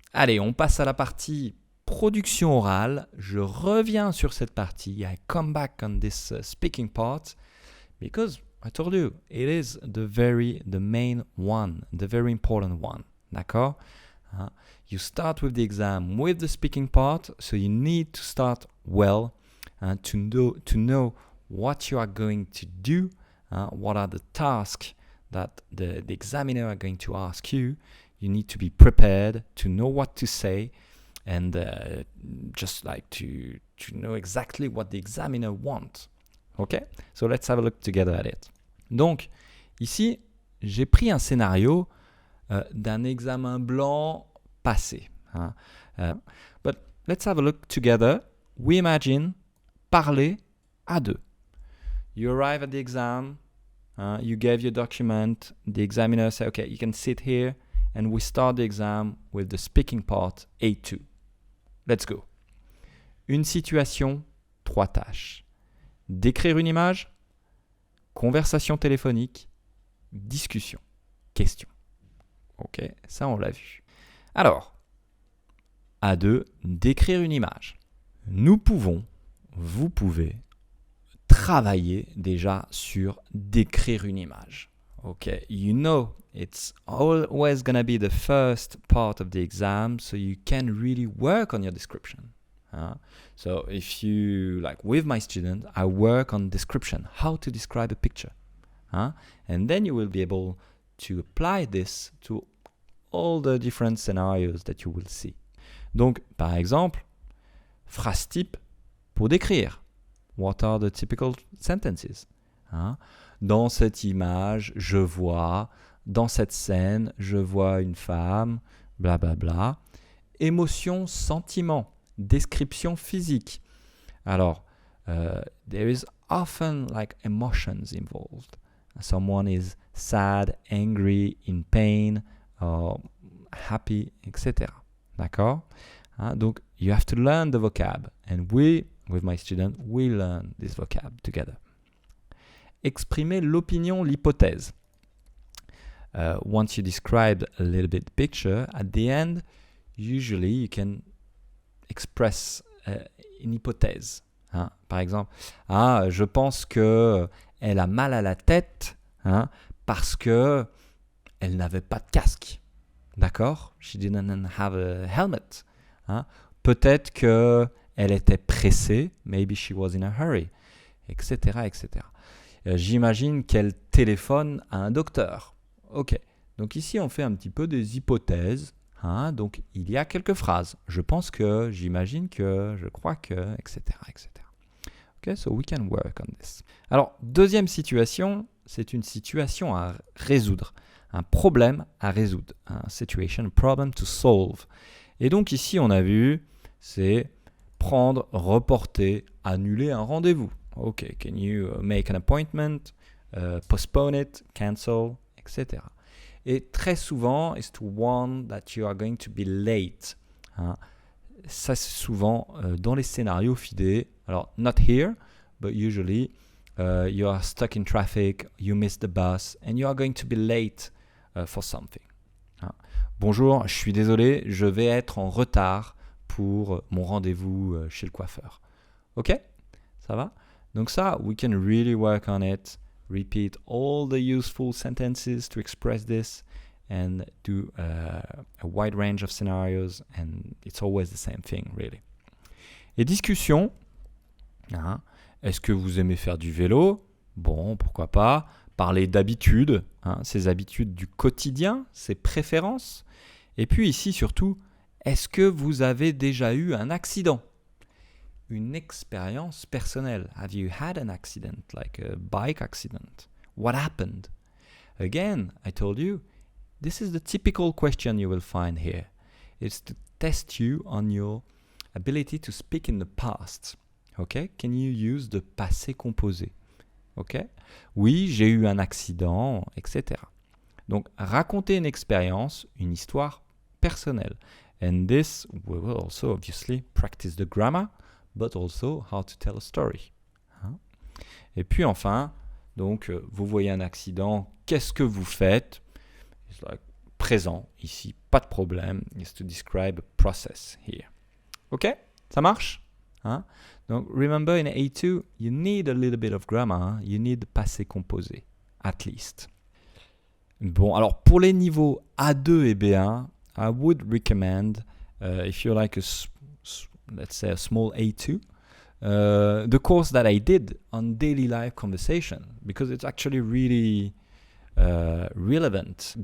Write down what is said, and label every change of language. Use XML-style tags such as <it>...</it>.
<fr>Allez, on passe à la partie production orale. Je reviens sur cette partie.</fr> <en>I come back on this speaking part because I told you it is the main one, the very important one.</en> <fr>D'accord?</fr> <en>You start with the exam with the speaking part, so you need to start well to know what you are going to do, what are the tasks that the examiner are going to ask you. You need to be prepared to know what to say and just like to know exactly what the examiner wants. Okay? So let's have a look together at it.</en> <fr>Donc, ici, j'ai pris un scénario d'un examen blanc passé.</fr> <en>But let's have a look together. We imagine</en> <fr>parler à deux.</fr> <en>You arrive at the exam, you gave your document, the examiner said, okay, you can sit here, and we start the exam with the speaking part A2. Let's go.</en> <fr>Une situation, 3 tâches. Décrire une image, conversation téléphonique, discussion, question. Ok, ça on l'a vu. Alors, A2, décrire une image. Nous pouvons, vous pouvez, travailler déjà sur décrire une image.</fr> <en>Okay, you know it's always going to be the first part of the exam, so you can really work on your description. So if you, like with my student, I work on description, how to describe a picture. And then you will be able to apply this to all the different scenarios that you will see.</en> <fr>Donc, par exemple, phrase type pour décrire.</fr> <en>What are the typical sentences?</en> <fr>Dans cette image, je vois, dans cette scène, je vois une femme, blablabla. Bla bla. Émotion, sentiment, description physique.</fr> <en>Alors, there is often like emotions involved. Someone is sad, angry, in pain, or happy, etc.</en> <fr>D'accord?</fr> <en>Donc, you have to learn the vocab. And we, with my student, we learn this vocab together.</en> <fr>Exprimer l'opinion, l'hypothèse.</fr> <en>Once you describe a little bit the picture, at the end, usually you can express</en> <fr>une hypothèse. Par exemple, je pense que elle a mal à la tête parce que elle n'avait pas de casque. D'accord?</fr> <en>She didn't have a helmet.</en> <fr>Peut-être que elle était pressée.</fr> <en>Maybe she was in a hurry.</en> <fr>Etc. etc. J'imagine qu'elle téléphone à un docteur. Ok. Donc ici, on fait un petit peu des hypothèses. Donc il y a quelques phrases. Je pense que, j'imagine que, je crois que, etc. etc.</fr> <en>Ok, so we can work on this.</en> <fr>Alors, deuxième situation, c'est une situation à résoudre. Un problème à résoudre. Un situation,</fr> <en>problem to solve.</en> <fr>Et donc ici, on a vu, c'est prendre, reporter, annuler un rendez-vous.</fr> <en>Ok, can you make an appointment, postpone it, cancel, etc.</en> <fr>Et très souvent,</fr> <en>is to warn that you are going to be late.</en> <fr>Ça, c'est souvent dans les scénarios FIDE.</fr> <en>Alors, not here, but usually you are stuck in traffic, you miss the bus, and you are going to be late for something.</en> <fr>Bonjour, je suis désolé, je vais être en retard pour mon rendez-vous chez le coiffeur. Ok? Ça va? Donc ça,</fr> <en>we can really work on it. Repeat all the useful sentences to express this and do a wide range of scenarios, and it's always the same thing, really.</en> <fr>Et discussion. Est-ce que vous aimez faire du vélo? Bon, pourquoi pas. Parler d'habitudes, ses habitudes du quotidien, ses préférences. Et puis ici, surtout, est-ce que vous avez déjà eu un accident? Une expérience personnelle.</fr> <en>Have you had an accident, like a bike accident? What happened? Again, I told you, this is the typical question you will find here. It's to test you on your ability to speak in the past. Okay? Can you use the passé composé? Okay?</en> <fr>Oui, j'ai eu un accident, etc. Donc, raconter une expérience, une histoire personnelle.</fr> <en>And this, we will also obviously practice the grammar, but also how to tell a story.</en> <fr>Et puis enfin, donc, vous voyez un accident, qu'est-ce que vous faites?</fr> <en>It's like</en> <fr>présent ici, pas de problème.</fr> <en>Is to describe a process here.</en> <fr>Ok, ça marche, hein?</fr> <en>Donc, remember in A2, you need a little bit of grammar.</en> <fr>Hein?</fr> <en>You need passé composé, at least.</en> <fr>Bon, alors pour les niveaux A2 et B1,</fr> <en>I would recommend, if you like let's say a small A2, the course that I did on daily life conversation, because it's actually really relevant.</en>